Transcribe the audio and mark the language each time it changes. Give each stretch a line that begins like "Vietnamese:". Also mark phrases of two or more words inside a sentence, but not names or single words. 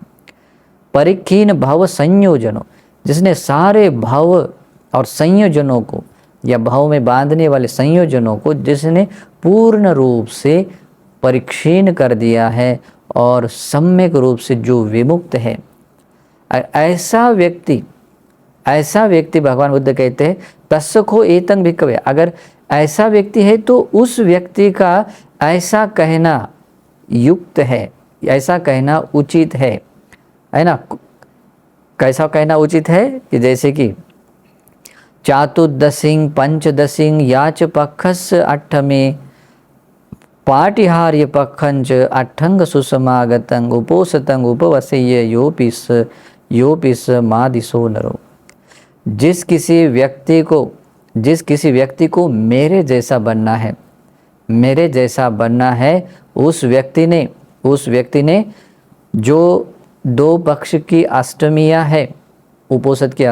Pali: परिखीन भव संयोजनों,
Hindi: जिसने सारे भाव और संयोजनों को या भाव में बांधने वाले संयोजनों को जिसने पूर्ण रूप से परिक्षीण कर दिया है और सम्यक रूप से जो विमुक्त है, ऐसा व्यक्ति भगवान बुद्ध कहते हैं
Pali: तस्य खो एतं भिक्खवे।
Hindi: अगर ऐसा व्यक्ति है तो उस व्यक्ति का ऐसा कहना युक्त है, ऐसा कहना उचित है ना। कैसा कहना उचित है कि जैसे कि
Pali: चातुर्दशिं पंचदशिं याच पक्षस अट्ठमे पाटिहार्य पक्षंच अट्ठंग सुसमागतं उपोसतं उपवसय्य योपिस मादिसो नरो।
Hindi: जिस किसी व्यक्ति को मेरे जैसा बनना है, उस व्यक्ति ने जो 2 पक्ष की अष्टमियाँ है, उपोषद की